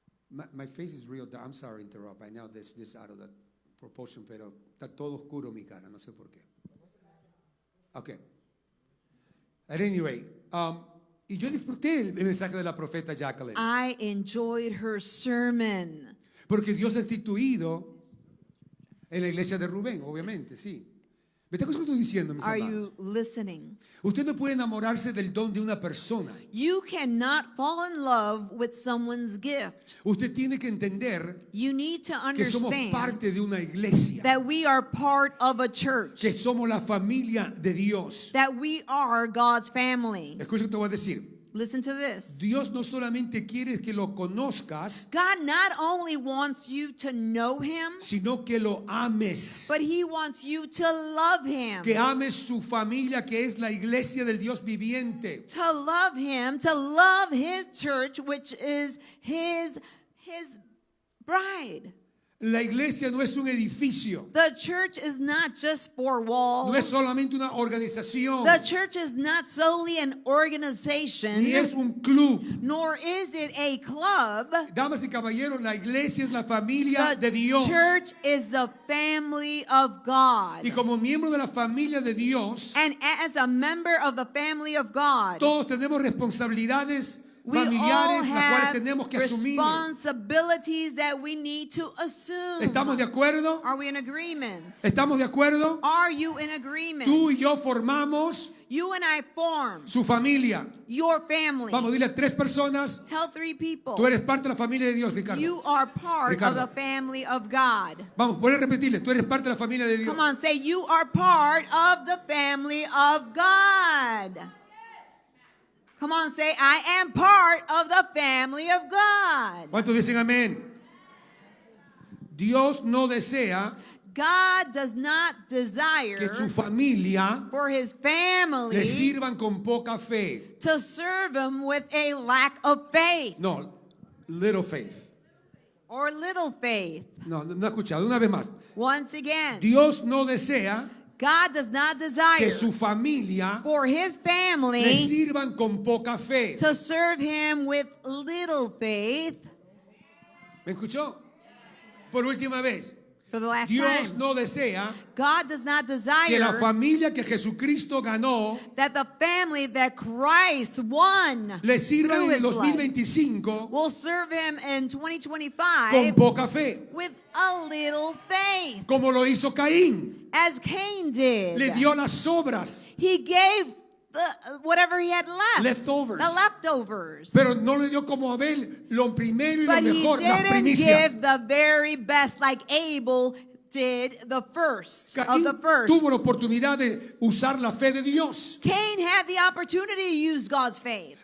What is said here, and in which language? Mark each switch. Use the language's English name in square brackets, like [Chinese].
[English] My face is real dark. I'm sorry to interrupt. I know this out of the proportion, [Spanish] pero está todo oscuro mi cara, no sé por qué. Okay. [English] At any rate, [Spanish] y yo disfruté el mensaje de la profeta Jacqueline. [English] I enjoyed her sermon. [Spanish] Porque Dios ha instituido en la iglesia de Rubén, obviamente, sí. ¿Me está escuchando lo que estoy diciendo, mis [English] Are [Spanish] amados? [English] you listening? [Spanish] Usted no puede enamorarse del don de una persona. [English] You cannot fall in love with someone's gift. [Spanish] Usted tiene que entender [English] You need to [Spanish] que somos [English] understand [Spanish] parte de una iglesia, [English] that we are part of a church, [Spanish] que somos la familia de Dios. [English] that we are God's family. [Spanish] Escucha lo que te voy a decir. [English] Listen to this. [Spanish] Dios no solamente quiere que lo conozcas, [English] God not only wants you to know Him, [Spanish] sino que lo ames. [English] but He wants you to love Him. [Spanish] Que ames su familia, que es la iglesia del Dios viviente. [English] To love Him, to love His church, which is His bride. [Spanish] La iglesia no es un edificio, [English] The church is not just four walls. [Spanish] no es solamente una organización, [English] The church is not solely an organization, [Spanish] ni es un club. [English] nor is it a club. [Spanish] Damas y caballeros, la iglesia es la familia de Dios. [English] church is the family of God. [Spanish] Y como miembro de la familia de Dios, [English] And as a member of the family of God, [Spanish] todos tenemos responsabilidades [English] we all [Spanish] familiares las cuales [English] have [Spanish] tenemos que asumir. [English] responsibilities that we need to assume. [Spanish] ¿Estamos de acuerdo? [English] Are we in agreement? [Spanish] ¿Estamos de acuerdo? [English] Are you in agreement? [Spanish] Tú y yo formamos [English] You and I form [Spanish] su familia. [English] your family. [Spanish] Vamos, dile a 3 personas, [English] Tell 3 people. [Spanish] tú eres parte de la familia de Dios, Ricardo. [English] You are part Ricardo. of the family of God. [Spanish] Vamos, puedes repetirle, tú eres parte de la familia de Dios. [English] Come on, say you are part of the family of God. Come on, say I am part of the family of God. [Spanish] ¿Cuántos dicen amén? Dios no desea [English] God does not [Spanish] que su [English] desire [Spanish] familia [English] for His family [Spanish] le sirvan con poca fe. [English] to serve Him with a lack of faith No, little faith. or little faith. [Spanish] No he escuchado. Una vez más. [English] Once again, [Spanish] Dios no desea [English] God does not [Spanish] que [English] desire [Spanish] su familia [English] for His [Spanish] le [English] family [Spanish] sirvan con poca fe. [English] to serve Him with little faith. [Spanish] ¿Me escuchó? Por última vez. [English] For the last [Spanish] Dios [English] time, [Spanish] no desea [English] God does not [Spanish] que la [English] desire [Spanish] familia que Jesucristo ganó [English] that the family that Christ won [Spanish] le sirva [English] through [Spanish] en el [English] His blood [Spanish] 2025 [English] will serve Him in [Spanish] con [English] 2025 [Spanish] poca fe. [English] with a little faith, [Spanish] Como lo hizo Caín. [English] as Cain did. [Spanish] Le dio las sobras, [English] He gave whatever he had left, leftovers. the leftovers. [Spanish] Pero no le dio como Abel lo primero y lo [English] But he [Spanish] mejor, las [English] didn't [Spanish] primicias. [English] give the very best like Abel did the first of [Spanish] Caín [English] the first. [Spanish] tuvo la oportunidad de usar la fe de Dios, [English] Cain had the opportunity to use God's faith,